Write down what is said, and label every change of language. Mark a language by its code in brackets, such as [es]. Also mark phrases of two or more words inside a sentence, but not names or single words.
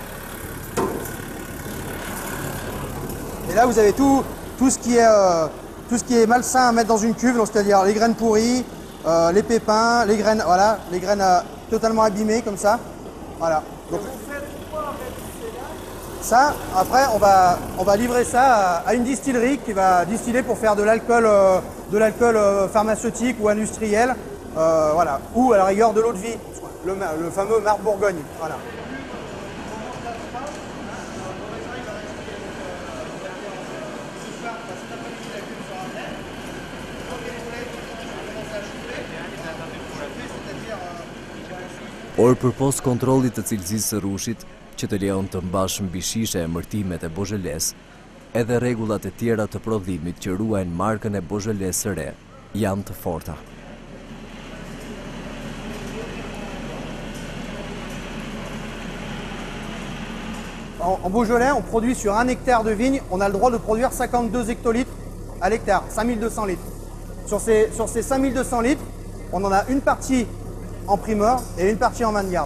[fr] Et là, vous avez tout ce qui est malsain à mettre dans une cuve, c'est-à-dire les graines pourries, les pépins, les graines, voilà, les graines totalement abîmées comme ça. Voilà. Donc, Ça, après, on va livrer ça à une distillerie qui va distiller pour faire de l'alcool pharmaceutique ou industriel, voilà, ou à la rigueur de l'eau de vie, le fameux Marc Bourgogne. Voilà. [sq] Por përpos kontrollit të cilësisë së rushit, që të lejon të mbash mbi shishe emërtimet e Beaujolais, edhe rregullat e tjera të prodhimit që ruajnë markën e Beaujolais së re, janë të forta. [fr] En Beaujolais, on produit sur 1 hectare de vigne, on a le droit de produire 52 hectolitres à l'hectare, 5200 litres. Sur ces 5200 litres, on en a une partie en primeur et une partie en vanguarde.